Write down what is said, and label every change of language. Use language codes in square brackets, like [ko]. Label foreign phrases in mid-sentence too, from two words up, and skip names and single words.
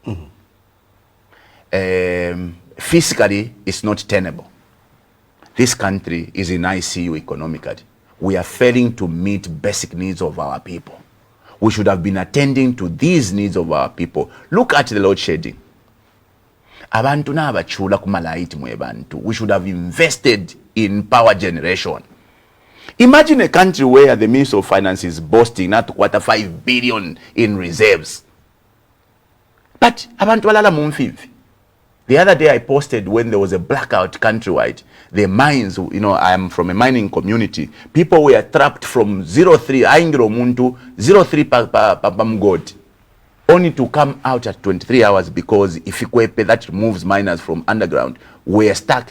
[en] Fiscally, it's not tenable. This country is in ICU economically. We are failing to meet basic needs of our people. We should have been attending to these needs of our people. Look at the load shedding. [bem] Abantu na abachula kumalaiti mwe bantu. [en] We should have invested in power generation. Imagine a country where the Minister of Finance is boasting not 5 billion in reserves. [bem] But abantu balala mu nfivi. [en] The other day I posted when there was a blackout countrywide, the mines, you know, I am from a mining community. People were trapped from 03, Aingiro Muntu, 03 Papamgod, only to come out at 23 hours because Ifikwepe, that moves miners from underground, were stuck.